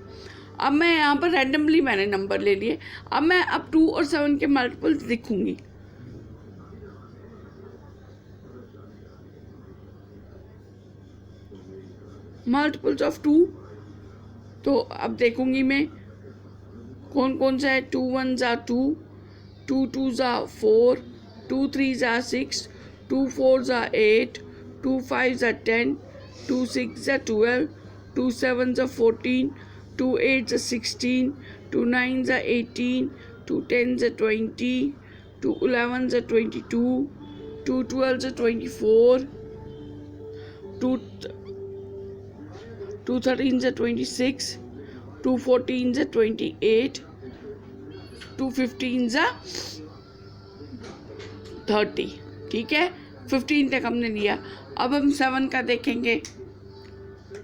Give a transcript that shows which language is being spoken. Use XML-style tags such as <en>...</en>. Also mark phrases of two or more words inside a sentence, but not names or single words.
<hi>अब मैं यहाँ पर रैंडमली मैंने नंबर ले लिए। अब मैं 2 और 7 के मल्टीपल्स लिखूँगी।</hi> <en>multiples of 2,</en> <hi>तो अब देखूंगी मैं कौन कौन सा है।</hi> <en>2 1s are 2, 2 2s are 4, 2 3s are 6, 2 4s are 8, 2 5s are 10, 2 6s are 12, 2 7s are 14, 2 8s are 16, 2 9s are 18, 2 10s are 20, 2 11s are 22, 2 12s are 24, 2 13s are 26, 2 14s are 28, 2 15s are 30।</en> <hi>ठीक है, 15 तक हमने लिया। अब हम 7 का देखेंगे।</hi>